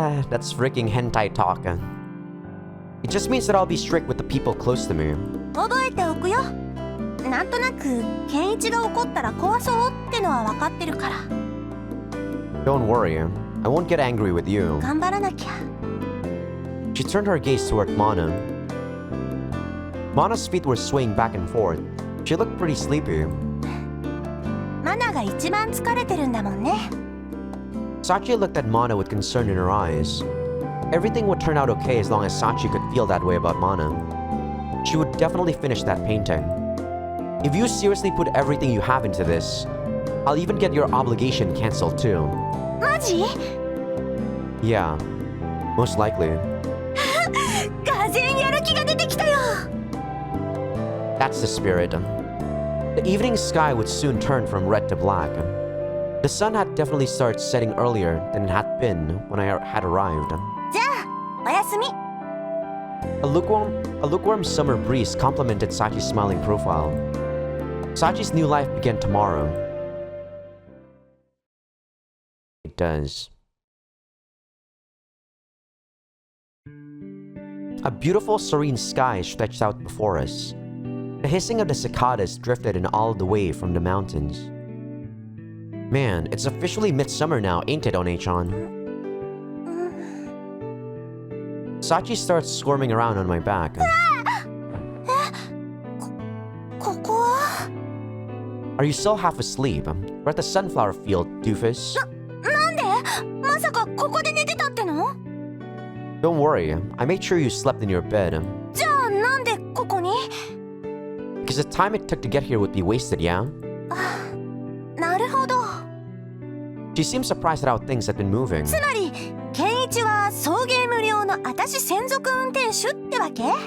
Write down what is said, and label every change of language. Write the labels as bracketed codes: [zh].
[en] that's freaking hentai talk. It just means that I'll be strict with the people close to me. [ja] 覚えておくよ。なんとなくケンイチが怒ったら壊そうってのは分かってるから。 [en] Don't worry, I won't get angry with you. [ja] 頑張らなきゃ。 [en] She turned her gaze toward Mana. Mana's feet were swaying back and forth. She looked pretty sleepy. [ja] マナが一番疲れてるんだもんね。 [en] Sachi looked at Mana with concern in her eyes. Everything would turn out okay as long as Sachi could feel that way about Mana. She would definitely finish that painting. If you seriously put everything you have into this, I'll even get your obligation cancelled too. [ja] マジ？ [en] Yeah. Most likely. [ja] がぜんやる気が出てきたよ。 [en] That's the spirit. The evening sky would soon turn from red to black. The sun had definitely started setting earlier than it had been when I had arrived. [ja] じゃあおやすみ。 [en] A lukewarm summer breeze complemented Sachi's smiling profile. Sachi's new life began tomorrow. It does. A beautiful, serene sky stretched out before us. The hissing of the cicadas drifted in all the way from the mountains. Man, it's officially midsummer now, ain't it, One-chan? Sachi starts squirming around on my back. [ja] ここは [en] Are you still half asleep? We're at the sunflower field, doofus. [ja] なんでまさかここで寝てたっての [en] Don't worry, I made sure you slept in your bed. [ja] じゃあなんでここに [en] Because the time it took to get here would be wasted, yeah? [ja] なるほど。 [en] She seemed surprised at how things had been moving. [ja] つまりケンイチは送迎無料の私専属運転手ってわけ